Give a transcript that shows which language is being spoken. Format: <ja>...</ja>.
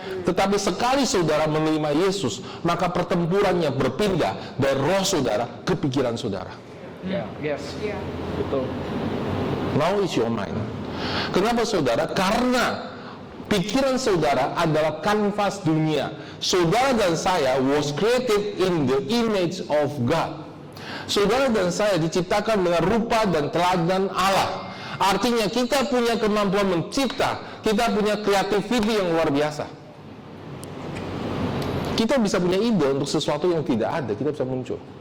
<id>Tetapi sekali saudara menerima Yesus, maka pertempurannya berpindah dari roh saudara ke pikiran saudara.</id> <en>Yes. Yeah.</en> <id>Betul.</id> <en>Now is your mind.</en> <id>Kenapa saudara? Karena pikiran saudara adalah kanvas dunia. Saudara dan saya</id> <en>was created in the image of God.</en> <id>Saudara dan saya diciptakan dengan rupa dan teladan Allah. Artinya kita punya kemampuan mencipta, kita punya creativity yang luar biasa. Kita bisa punya ide untuk sesuatu yang tidak ada, kita bisa muncul.</id>